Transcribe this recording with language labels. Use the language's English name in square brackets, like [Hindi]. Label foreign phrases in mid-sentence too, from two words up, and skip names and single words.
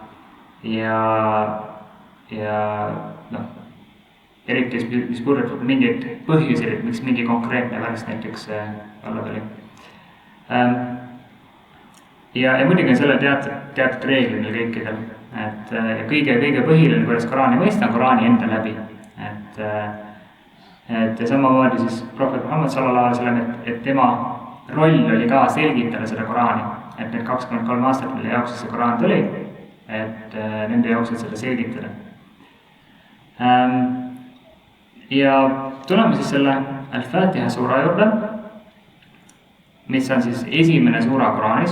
[Estonian] ja eriti mis puudutab mingeid põhjusi, et miks mingi konkreetne värss näiteks alla tuli. Ja muidugi on selle teatud reeglid meil kõikidel, et kõige põhiline, kuidas Koraani mõista, on Koraani enda läbi. et ja samamoodi siis prohvet Muhammad [Arabic] صلى الله عليه وسلم, [Estonian] et tema roll oli ka selgitada seda Koraani, et need 23 aastat, mille jaoks see Koraan tuli, et nende jaoks seda selgitada. Ja tuleme siis selle Al-Fatiha suura juurde, mis on siis esimene suura Koraanis.